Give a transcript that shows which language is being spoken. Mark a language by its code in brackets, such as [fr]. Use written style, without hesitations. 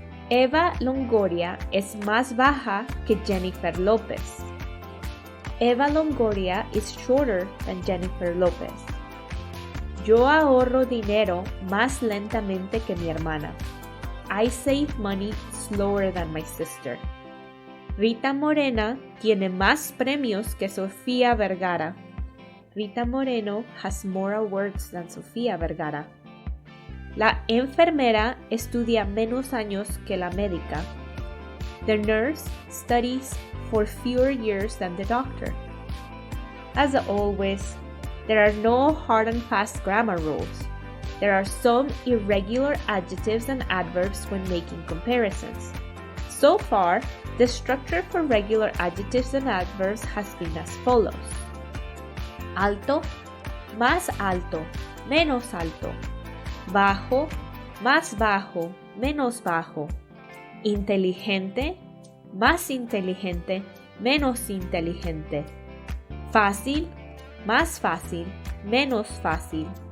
[es] Eva Longoria es más baja que Jennifer Lopez. [en] Eva Longoria is shorter than Jennifer Lopez. [es] Yo ahorro dinero más lentamente que mi hermana. [en] I save money slower than my sister. [es] Rita Morena tiene más premios que Sofía Vergara. [en] Rita Moreno has more awards than Sofía Vergara. [es] La enfermera estudia menos años que la médica. [en] The nurse studies for fewer years than the doctor. As always, there are no hard and fast grammar rules. There are some irregular adjectives and adverbs when making comparisons. So far, the structure for regular adjectives and adverbs has been as follows. [es] Alto, más alto, menos alto. Bajo, más bajo, menos bajo. Inteligente, más inteligente, menos inteligente. Fácil, más fácil, menos fácil.